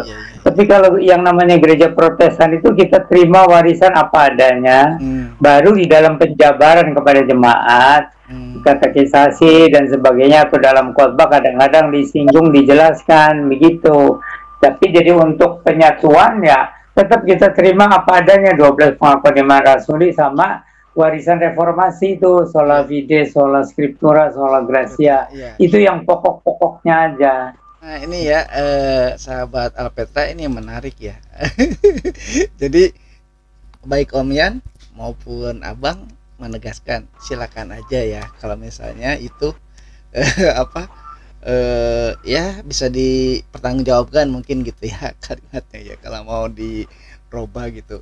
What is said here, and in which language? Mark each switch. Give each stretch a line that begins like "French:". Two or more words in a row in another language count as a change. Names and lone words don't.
Indonesian: Tapi kalau yang namanya gereja Protestan itu kita terima warisan apa adanya, baru di dalam penjabaran kepada jemaat, katekisasi dan sebagainya, atau dalam khotbah kadang-kadang disinggung, dijelaskan begitu. Tapi jadi untuk penyatuan ya tetap kita terima apa adanya, 12 pengakuan iman rasuli sama warisan reformasi itu,
Latin: sola fide, sola scriptura, sola gratia.
Indonesian: Itu yang pokok-pokoknya aja. Nah, ini ya, sahabat Alpetra, ini yang menarik, ya. Jadi baik Om Yan maupun Abang menegaskan, silakan aja ya kalau misalnya itu ya bisa dipertanggungjawabkan mungkin gitu ya kalimatnya, ya, kalau mau dirubah gitu.